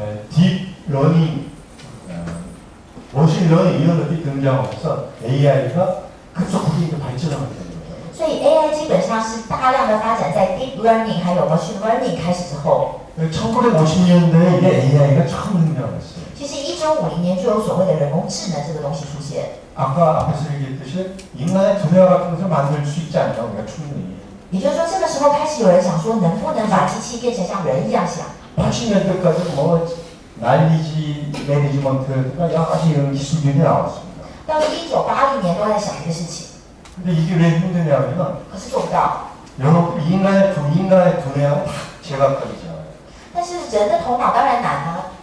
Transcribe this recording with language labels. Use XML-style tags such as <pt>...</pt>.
<ko>딥 러닝, 머신 러닝 이런 것들이 등장하면서 AI가 급속하게 이제 발전하게 된 거예요.</ko> <zh>所以 AI 基本上是大量的发展在 deep learning 还有 machine learning 开始之后。</zh> <ko>1950년대에 이게 AI가 처음 등장했어요.</ko> <zh>其实1950年就有所谓的人工智能这个东西出现。</zh> <ko>아까 앞에서 얘기했듯이 인간의 두뇌와 같은 것을 만들 수 있지 않냐 우리가 충분히.</ko> <zh>也就是说，这个时候开始有人想说，能不能把机器变成像人一样想？</zh> <ko>80년대까지 뭐 난리지 매니지먼트가 여러 가지 이런 기술들이 나왔습니다.</ko> <zh>到1980年都在想这个事情，</zh> <ko>근데 이게 왜 힘드냐면은</ko> <zh>可是做不到。</zh> <ko>여러분 인간의 두뇌하고 다 제각각이잖아요.</ko> <zh>但是人的头脑当然难啊！</zh>